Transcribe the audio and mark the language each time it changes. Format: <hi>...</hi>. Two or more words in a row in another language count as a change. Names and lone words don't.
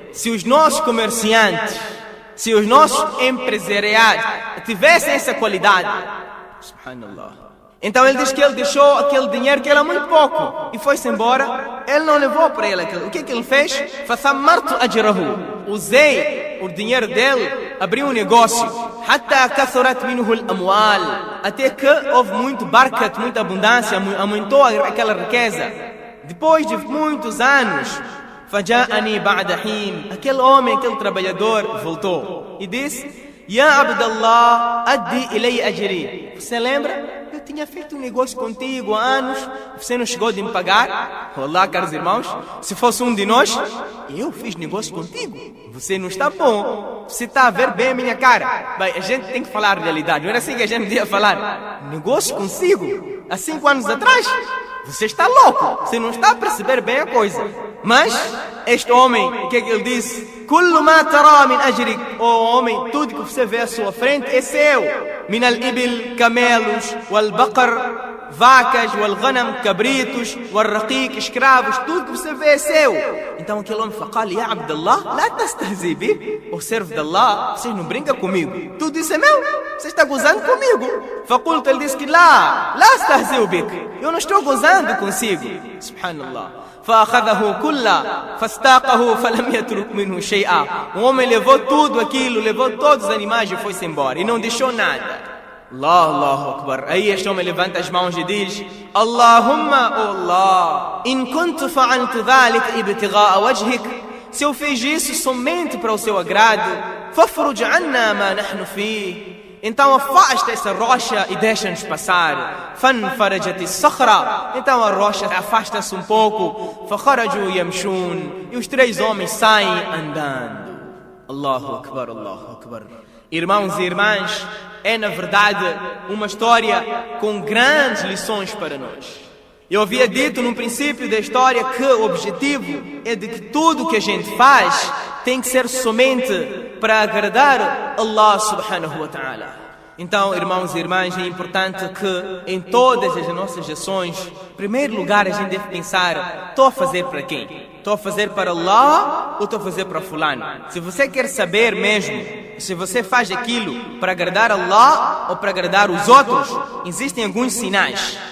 <pt>Se os nossos comerciantes, se os nossos empresariados tivessem essa qualidade, subhanallah. Então ele diz que ele deixou aquele dinheiro que era muito pouco e foi-se embora. Ele não levou para ele aquilo. O que ele fez?</pt> <ar>فثمرت أجره.</ar> <pt>Usei o dinheiro dele, abri um negócio.</pt> <ar>حتى كثرت منه الأموال.</ar> <pt>Até que houve muito barkat, muita abundância, aumentou aquela riqueza. Depois de muitos anos,</pt> <ar>فجاءني بعد حين.</ar> <pt>Aquele homem, aquele trabalhador voltou e disse:</pt> <ar>يا عبد الله، أدِّ إليّ أجري.</ar> <pt>Você lembra? Eu tinha feito um negócio contigo há anos, você não chegou de me pagar? Olá, caros irmãos, se fosse um de nós, eu fiz negócio contigo. Você não está bom, você está a ver bem a minha cara. Bem, a gente tem que falar a realidade, não era assim que a gente devia falar. Negócio consigo, há 5 anos atrás? Você está louco, você não está a perceber bem a coisa. Mas, este homem, o que é que ele disse?</pt> <ar>كل ما ترى من أجرك.</ar> <pt>Oh homem, tudo que você vê à sua frente é seu.</pt> <ar>من الإبل,</ar> <pt>camelos, wal-baqar, vacas, wal-ghanam, cabritos, wal-raqiq, escravos, tudo que você vê é seu. Então aquele homem falou:</pt> <ar>يا عبد الله، لا تستهزئ بي.</ar> <pt>O servo de Allah, vocês não brincam comigo. Tudo isso é meu, você está gozando comigo. Faculto, ele disse que</pt> <ar>لا أستهزئ بك.</ar> <pt>Eu não estou gozando consigo. Subhanallah.</pt> <ar>فأخذه كله فاستاقه فلم يترك منه شيئا.</ar> <pt>O homem levou tudo aquilo, levou todos os animais e foi-se embora e não deixou nada.</pt> <ar>الله أكبر.</ar> <pt>Aí este homem levanta as mãos e diz:</pt> <ar>اللهم، oh الله، إن كنت فعلت ذلك ابتغاء وجهك.</ar> <pt>Se eu fiz isso somente para o seu agrado,</pt> <ar>ففرج عنا ما نحن في.</ar> <pt>Então afasta essa rocha e deixa-nos passar.</pt> <ar>فانفرجت الصخرة.</ar> <pt>Então a rocha afasta-se um pouco.</pt> <ar>فخرجوا يمشون.</ar> <pt>E os 3 homens saem andando.</pt> <ar>الله أكبر، الله أكبر.</ar> <pt>Irmãos e irmãs, é na verdade uma história com grandes lições para nós. Eu havia dito no princípio da história que o objetivo é de que tudo o que a gente faz tem que ser somente para agradar</pt> <ar>الله سبحانه وتعالى.</ar> <pt>Então, irmãos e irmãs, é importante que em todas as nossas ações, em primeiro lugar a gente deve pensar: estou a fazer para quem? Estou a fazer para Allah ou estou a fazer para fulano? Se você quer saber mesmo se você faz aquilo para agradar Allah ou para agradar os outros, existem alguns sinais.</pt>